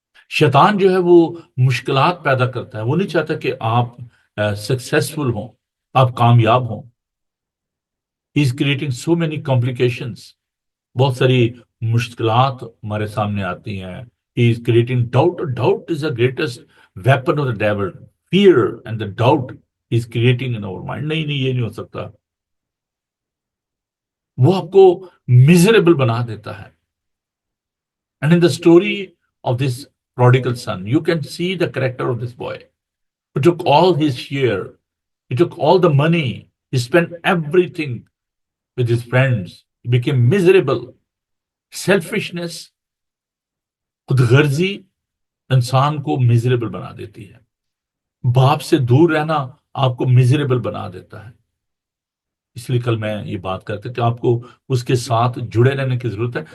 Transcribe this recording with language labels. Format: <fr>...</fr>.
<ur>شیطان جو ہے وہ مشکلات پیدا کرتا ہے، وہ نہیں چاہتا کہ آپ سکسیسفل ہوں، آپ کامیاب ہوں.</ur> <en>he is creating so many complications,</en> <ur>بہت ساری مشکلات ہمارے سامنے آتی ہیں.</ur> <en>He is creating doubt. Doubt is the greatest weapon of the devil. Fear and the doubt he is creating in our mind.</en> <ur>نہیں نہیں، یہ نہیں ہو سکتا. وہ آپ کو میزریبل بنا دیتا ہے.</ur> <en>And in the story of this prodigal son, you can see the character of this boy who took all his share, he took all the money, he spent everything with his friends, he became miserable.</en> <ur>Selfishness, خود غرضی انسان کو miserable بنا دیتی ہے. باپ سے دور رہنا آپ کو میزریبل بنا دیتا ہے. اس لیے کل میں یہ بات کرتا کہ آپ کو اس کے ساتھ جڑے رہنے کی ضرورت ہے.</ur>